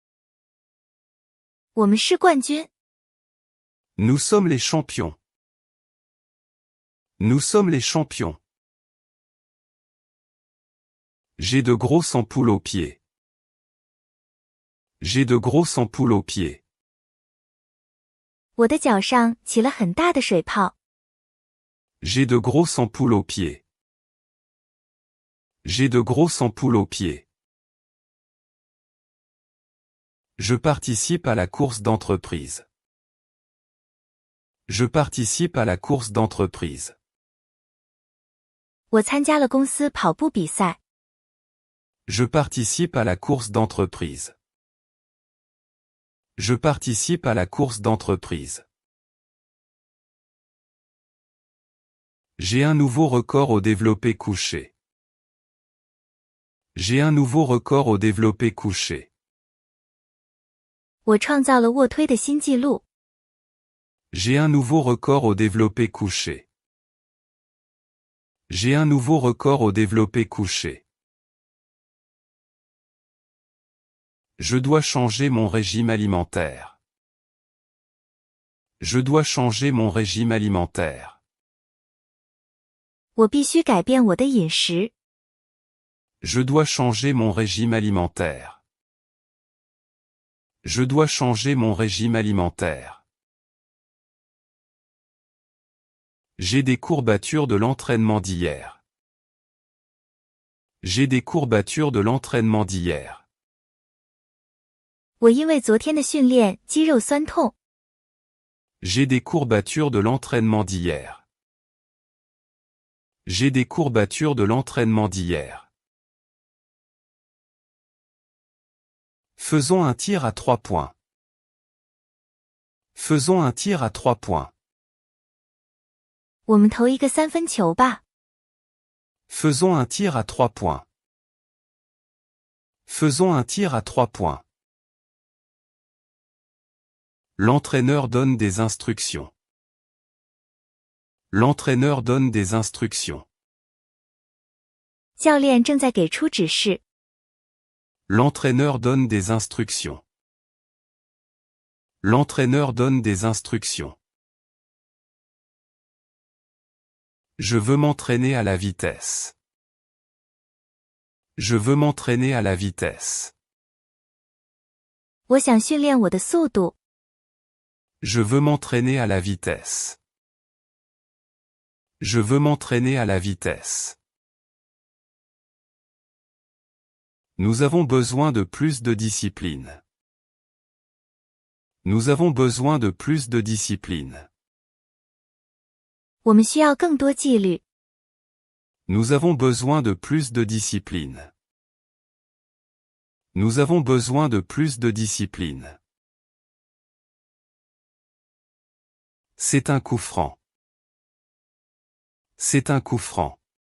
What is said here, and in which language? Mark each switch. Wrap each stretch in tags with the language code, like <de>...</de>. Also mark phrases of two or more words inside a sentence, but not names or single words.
<zh>我们是冠军。</zh> <fr>Nous sommes les champions. Nous sommes les champions. J'ai de grosses ampoules aux pieds. J'ai de grosses ampoules aux pieds.</fr> <zh>我的脚上起了很大的水泡。</zh> <fr>J'ai de grosses ampoules aux pieds. J'ai de grosses ampoules aux pieds. Je participe à la course d'entreprise. Je participe à la course d'entreprise.</fr> <zh>我参加了公司跑步比赛。</zh> <fr>Je participe à la course d'entreprise. Je participe à la course d'entreprise. J'ai un nouveau record au développé couché. J'ai un nouveau record au développé couché.</fr> <zh>我创造了卧推的新纪录。</zh> <fr>J'ai un nouveau record au développé couché. J'ai un nouveau record au développé couché. Je dois changer mon régime alimentaire. Je dois changer mon régime alimentaire.</fr> <zh>我必须改变我的饮食。</zh> <fr>Je dois changer mon régime alimentaire. Je dois changer mon régime alimentaire. J'ai des courbatures de l'entraînement d'hier. J'ai des courbatures de l'entraînement d'hier.</fr> <zh>我因为昨天的训练肌肉酸痛。</zh> <fr>J'ai des courbatures de l'entraînement d'hier. J'ai des courbatures de l'entraînement d'hier. Faisons un tir à 3 points. Faisons un tir à 3 points.</fr> <zh>我们投一个三分球吧。</zh> <fr>Faisons un tir à 3 points. Faisons un tir à 3 points. L'entraîneur donne des instructions. L'entraîneur donne des instructions.</fr> <zh>教练正在给出指示。</zh> <fr>L'entraîneur donne des instructions. L'entraîneur donne des instructions. Je veux m'entraîner à la vitesse. Je veux m'entraîner à la vitesse.</fr> <zh>我想训练我的速度。</zh> <fr>Je veux m'entraîner à la vitesse. Je veux m'entraîner à la vitesse. Nous avons besoin de plus de discipline. Nous avons besoin de plus de discipline.</fr> <zh>我们需要更多纪律。</zh> <fr>Nous avons besoin de plus de discipline. Nous avons besoin de plus de discipline. C'est un coup franc. C'est un coup franc.</fr>